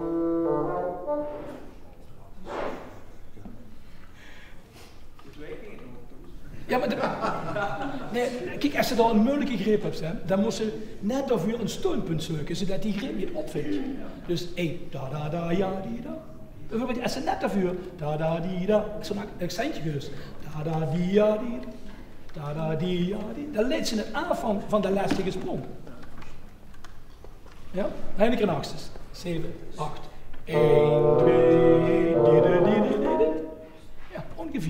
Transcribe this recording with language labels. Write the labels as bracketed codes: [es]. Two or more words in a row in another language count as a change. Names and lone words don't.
[nl] Ja, maar nee, kijk, als ze dan een moeilijke greep hebt, dan moet ze net daarvoor een steunpunt zoeken, zodat die greep niet opvindt. Dus da da da ja die da. Bijvoorbeeld als ze net daarvoor da da die da, zo'n accentje gerust. Da da die ja die da da die ja die. Dan leidt ze het af van de lastige sprong. Ja, eindelijk een achtste. 7, 8, 1, 2, die. Ja, ongeveer.